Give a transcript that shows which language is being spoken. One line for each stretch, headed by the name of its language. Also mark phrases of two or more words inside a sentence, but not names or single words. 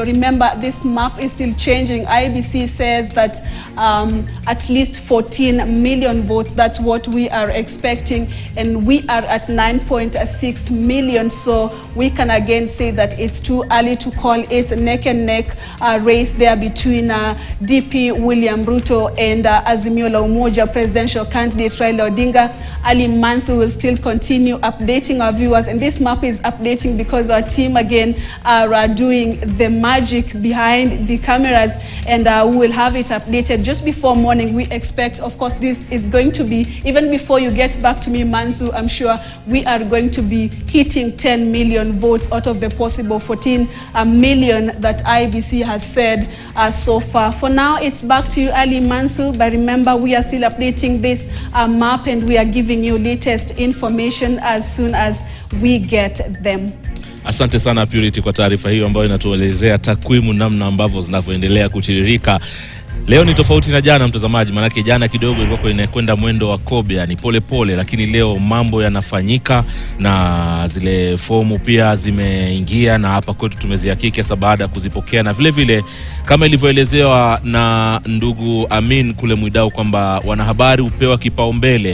English: Remember, this map is still changing. IBC says that at least 14 million votes, that's what we are expecting, and we are at 9.6 million. So we can again say that it's too early to call it a neck and neck race there between DP William Ruto and Azimio la Umoja presidential candidate Raila Odinga. Ali Mansu will still continue updating our viewers, and this map is updating because our team again are doing the magic behind the cameras, and we will have it updated just before morning. We expect, of course, this is going to be, even before you get back to me, Mansu, I'm sure we are going to be hitting 10 million votes out of the possible 14 million that IBC has said so far. For now, it's back to you, Ali Mansu, but remember, we are still updating this map, and we are giving you latest information as soon as we get them.
Swahili: Asante sana Purity kwa taarifa hiyo ambayo inatuelezea takwimu namna ambavyo zinavyoendelea kutiririka. Leo ni tofauti na jana, mtazamaji, manake jana kidogo ilikuwa inakwenda mwendo wa kobe, yani pole pole, lakini leo mambo yanafanyika na zile fomu pia zimeingia, na hapa kwetu tumezihakiki sasa baada ya kuzipokea, na vile vile kama ilivyoelezewa na ndugu Amin kule Mwidau kwamba wanahabari upewa kipaumbele.